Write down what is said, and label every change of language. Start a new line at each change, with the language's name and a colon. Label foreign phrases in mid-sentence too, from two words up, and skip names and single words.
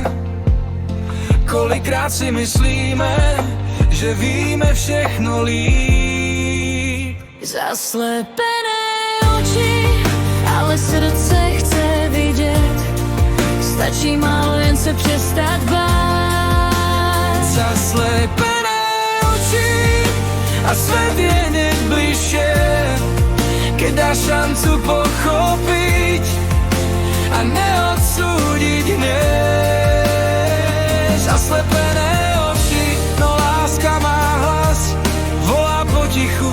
Czech: Kolikrát si myslíme, že víme všechno líp. Zaslepené oči, ale srdce chce vidět. Stačí málo, jen se přestat bát.
Slovak: Zaslepené oči a svet je hneď bližšie, keď dáš šancu pochopiť a neodsúdiť hneď. Zaslepené oči, no láska má hlas, volá potichu.